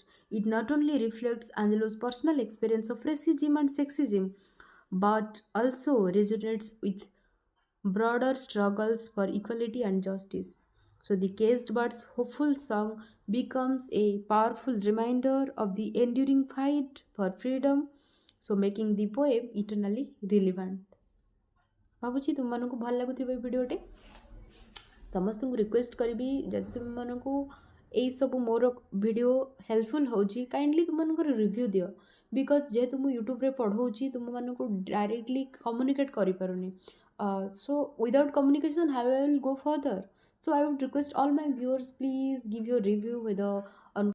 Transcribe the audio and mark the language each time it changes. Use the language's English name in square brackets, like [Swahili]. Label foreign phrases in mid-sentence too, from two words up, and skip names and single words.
[English] It not only reflects Angelou's personal experience of racism and sexism, but also resonates with broader struggles for equality and justice. So, the caged bird's hopeful song becomes a powerful reminder of the enduring fight for freedom, so making the poem eternally relevant. [Odia] ଭାବୁଛି ତୁମମାନଙ୍କୁ ଭଲ ଲାଗୁଥିବ ଏ ଭିଡ଼ିଓଟି ସମସ୍ତଙ୍କୁ ରିକ୍ୱେଷ୍ଟ କରିବି ଯଦି ତୁମମାନଙ୍କୁ ଏଇସବୁ ମୋର ଭିଡ଼ିଓ ହେଲ୍ପଫୁଲ୍ ହେଉଛି କାଇଣ୍ଡଲି ତୁମମାନଙ୍କର ରିଭ୍ୟୁ ଦିଅ ବିକଜ୍ ଯେହେତୁ ମୁଁ ୟୁଟ୍ୟୁବରେ ପଢ଼ଉଛି ତୁମମାନଙ୍କୁ [English] directly communicate [Odia] କରିପାରୁନି [English] so without communication how I will go further so I would request all my viewers please give your review whether on